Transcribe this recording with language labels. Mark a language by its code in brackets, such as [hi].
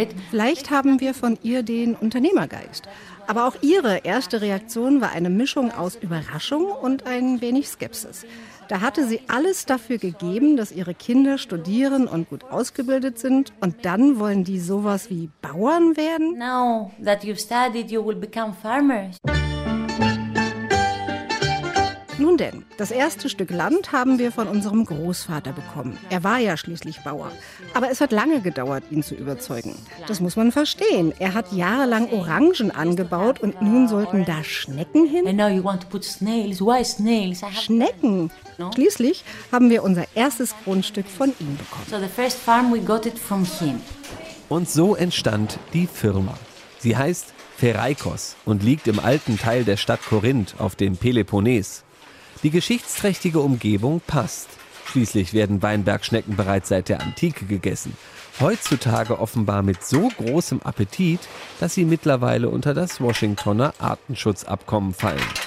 [de] Vielleicht haben wir von ihr den Unternehmergeist. Aber auch ihre erste Reaktion war eine Mischung aus Überraschung und ein wenig Skepsis. Da hatte sie alles dafür gegeben, dass ihre Kinder studieren und gut ausgebildet sind. Und dann wollen die sowas wie Bauern werden? [en] Now that you studied, you will become farmers. [de] Nun denn, das erste Stück Land haben wir von unserem Großvater bekommen. Er war ja schließlich Bauer. Aber es hat lange gedauert, ihn zu überzeugen. Das muss man verstehen. Er hat jahrelang Orangen angebaut und nun sollten da Schnecken hin? [en] And now you want to put snails. Why snails? [de] Schnecken! Schließlich haben wir unser erstes Grundstück von ihm bekommen. [en] So the first farm we got it from him. [de] Und so entstand die Firma. Sie heißt Ferreikos und liegt im alten Teil der Stadt Korinth auf dem Peloponnes. Die geschichtsträchtige Umgebung passt. Schließlich werden Weinbergschnecken bereits seit der Antike gegessen. Heutzutage offenbar mit so großem Appetit, dass sie mittlerweile unter das Washingtoner Artenschutzabkommen fallen.